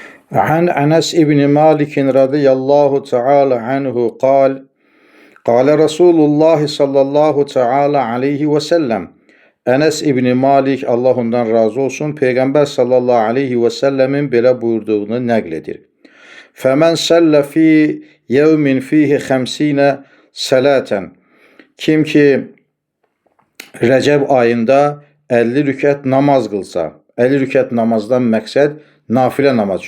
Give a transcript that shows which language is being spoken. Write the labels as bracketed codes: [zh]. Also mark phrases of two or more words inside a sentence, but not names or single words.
[ar] عن أنس بن مالك رضي الله تعالى عنه قال قال رسول الله صلى الله تعالى عليه وسلم. [az] Enes İbni Malik, Allah ondan razı olsun, Peygamber [ar] صلى الله عليه وسلم [az] belə buyurduğunu nəql edir. [ar] فمن صلى في يوم فيه 50 صلاة. [az] Kim ki Rəcəb ayında 50 rükət namaz qılsa, 50 rükət namazdan məqsəd nafilə namaz.